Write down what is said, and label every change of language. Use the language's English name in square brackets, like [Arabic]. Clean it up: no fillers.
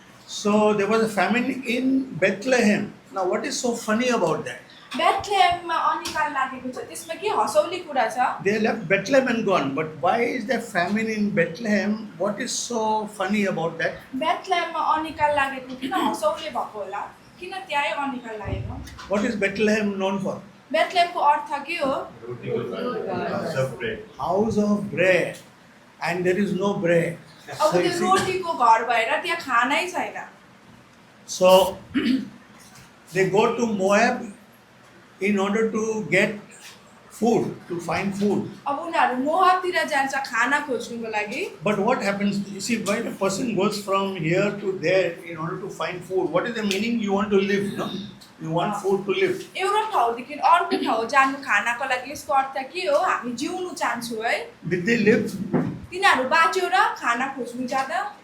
[English] So there was a famine in Bethlehem. Now what is so funny about that? [Nepali] बेथलेहेममा अनिकाल लागेको छ. त्यसमा के हँसौली कुरा छ? [English] They left Bethlehem and gone. But why is there famine in Bethlehem? What is so funny about that? [Nepali] बेथलेहेममा अनिकाल लागेको किन हँसौली भएको होला? किन त्यही अनिकाल लागेको? [English] What is Bethlehem known for? [Nepali] बेथलेहेमको अर्थ के हो? [English] House of bread. House of bread. And there is no bread. [Nepali] अब [English] So, you [Nepali] त्यो [English] see, [Nepali] रोटीको घर भएर त्यहाँ खानै छैन. [English] so they go to Moab in order to get food, to find food. [Nepali] अब उनीहरू मोआबतिर जान्छ खाना खोज्नुको लागि. [English] But what happens, you see, when a person goes from here to there in order to find food, what is the meaning? You want to live, no? You want food to live. [Nepali] एउटा ठाउँदेखि अर्को ठाउँ जानु खानाको लागि यसको अर्थ के हो? हामी जिउनु चाहन्छौँ है. [English] Did they live? [Nepali] तिनीहरू बाँच्यो र खाना खोज्नु जाँदा